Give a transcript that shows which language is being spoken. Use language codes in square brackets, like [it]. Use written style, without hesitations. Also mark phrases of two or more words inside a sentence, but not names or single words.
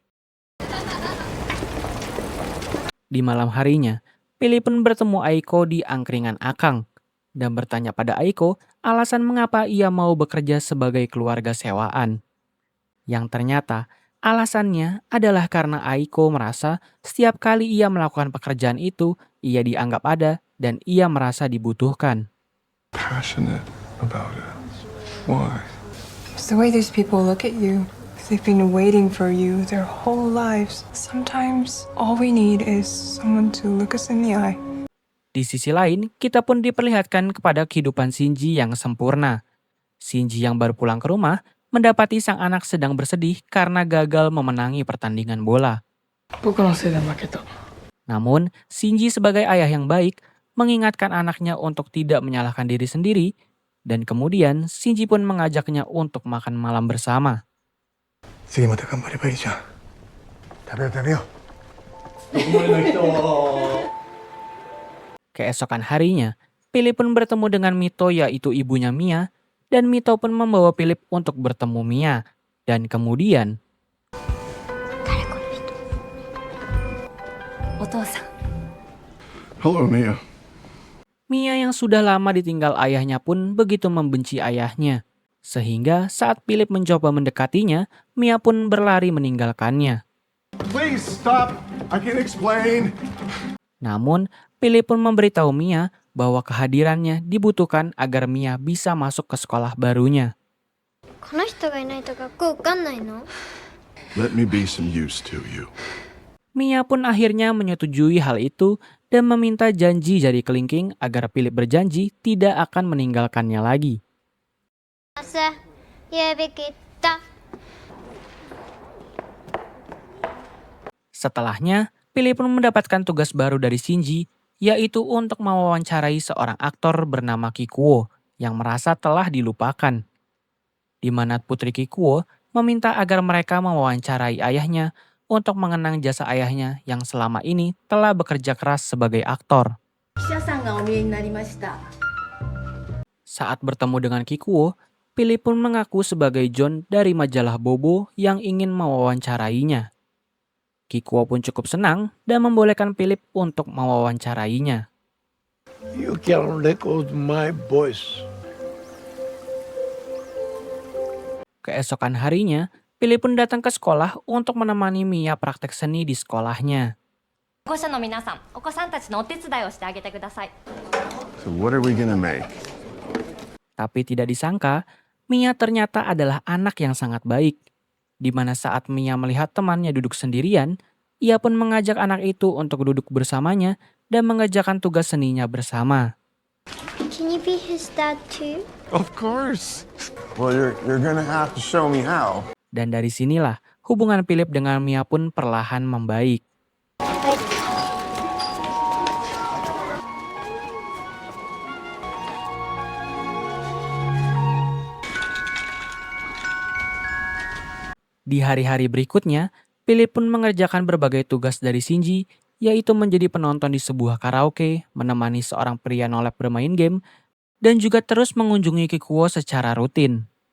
[id] Di malam harinya, Philip pun bertemu Aiko di angkringan Akang dan bertanya pada Aiko alasan mengapa ia mau bekerja sebagai keluarga sewaan. Yang ternyata alasannya adalah karena Aiko merasa setiap kali ia melakukan pekerjaan itu, ia dianggap ada dan ia merasa dibutuhkan. [en] Passionate about it. Why? It's the way these people look at you. They've been waiting for you their whole lives. Sometimes all we need is someone to look us in the eye. [id] Di sisi lain, kita pun diperlihatkan kepada kehidupan Shinji yang sempurna. Shinji yang baru pulang ke rumah mendapati sang anak sedang bersedih karena gagal memenangi pertandingan bola. Namun, Shinji sebagai ayah yang baik mengingatkan anaknya untuk tidak menyalahkan diri sendiri, dan kemudian Shinji pun mengajaknya untuk makan malam bersama. [ja] 次また頑張ればいいじゃん。食べよう食べよう。 [id] Keesokan harinya, Philip pun bertemu dengan Mito yaitu ibunya Mia, dan Mito pun membawa Philip untuk bertemu Mia. Dan kemudian, [ja] 誰この人。お父さん。 [en] Hello, Mia. [id] Mia yang sudah lama ditinggal ayahnya pun begitu membenci ayahnya. Sehingga saat Philip mencoba mendekatinya, Mia pun berlari meninggalkannya. [en] Please stop. I can explain. [id] Namun, Philip pun memberitahu Mia bahwa kehadirannya dibutuhkan agar Mia bisa masuk ke sekolah barunya. [ja] この人がいないと学校受かんないの？ [en] Let me be some use to you. [id] Mia pun akhirnya menyetujui hal itu dan meminta janji dari kelingking agar Philip berjanji tidak akan meninggalkannya lagi. [ja] 朝、やべきた。 [id] Setelahnya, Philip pun mendapatkan tugas baru dari Shinji, yaitu untuk mewawancarai seorang aktor bernama Kikuo yang merasa telah dilupakan. Di mana Putri Kikuo meminta agar mereka mewawancarai ayahnya untuk mengenang jasa ayahnya yang selama ini telah bekerja keras sebagai aktor. Saat bertemu dengan Kikuo, Philip pun mengaku sebagai John dari majalah Bobo yang ingin mewawancarainya. Kikuo pun cukup senang dan membolehkan Philip untuk mewawancarainya. [en] You can record my voice. [id] Keesokan harinya, Philip pun datang ke sekolah untuk menemani Mia praktek seni di sekolahnya. [en] So what are we gonna make? [id] Tapi tidak disangka, Mia ternyata adalah anak yang sangat baik. Di mana saat Mia melihat temannya duduk sendirian, ia pun mengajak anak itu untuk duduk bersamanya dan mengerjakan tugas seninya bersama. [en] Can you be his dad too? Of course. Well, you're gonna have to show me how. [id] Dan dari sinilah hubungan Philip dengan Mia pun perlahan membaik. Di hari-hari berikutnya, Philip pun mengerjakan berbagai tugas dari Shinji, yaitu menjadi penonton di sebuah karaoke, menemani seorang pria nolep bermain game, dan juga terus mengunjungi Kikuo secara rutin.